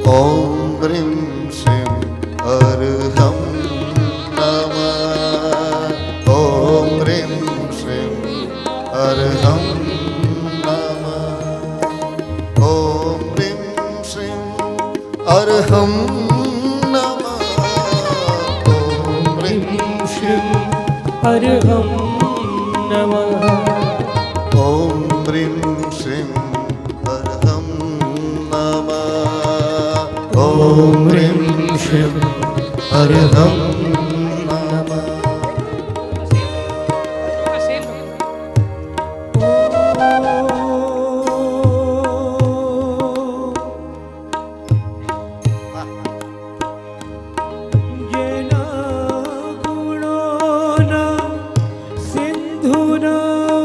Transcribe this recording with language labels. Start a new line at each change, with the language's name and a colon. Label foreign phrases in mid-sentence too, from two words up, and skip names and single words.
Sanskrit: ओम ह्रीं श्रीं अर्हं नमः ओम ह्रीं श्रीं अर्हं नमः ओम ह्रीं श्रीं अर्हं नमः ओम ह्रीं श्रीं अर्हं नमः ओम ह्रीं श्रीं अर्हं नमः ओम ह्रीं श्रीं अर्हं नमः.
Gujarati: જેના ગુણોના સિંધુના